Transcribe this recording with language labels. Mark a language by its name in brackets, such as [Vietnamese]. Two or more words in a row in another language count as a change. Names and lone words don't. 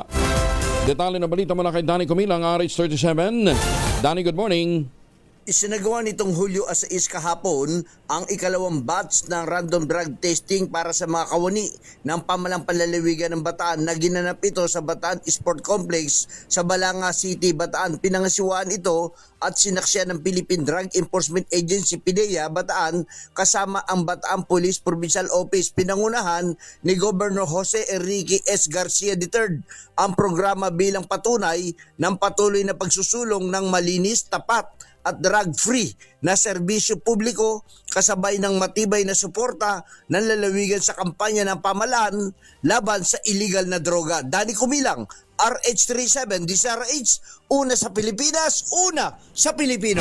[Filipino] Detalye na balita mula kay Danny Cumilang, RH37. [English] Danny, good morning. [Filipino] Isinagawa nitong Hulyo 6 kahapon ang ikalawang batch ng random drug testing para sa mga kawani ng pamalang panlalawigan ng Bataan na ginanap ito sa Bataan Sport Complex sa Balanga City, Bataan. Pinangasiwaan ito at sinaksyan ng Philippine Drug Enforcement Agency PDEA Bataan kasama ang Bataan Police Provincial Office. Pinangunahan ni Governor Jose Enrique S. Garcia III ang programa bilang patunay ng patuloy na pagsusulong ng malinis, tapat at drug-free na serbisyo publiko kasabay ng matibay na suporta ng lalawigan sa kampanya ng pamahalaan laban sa illegal na droga. Danny Kumilang, RH37, DZRH, una sa Pilipinas, una sa Pilipino.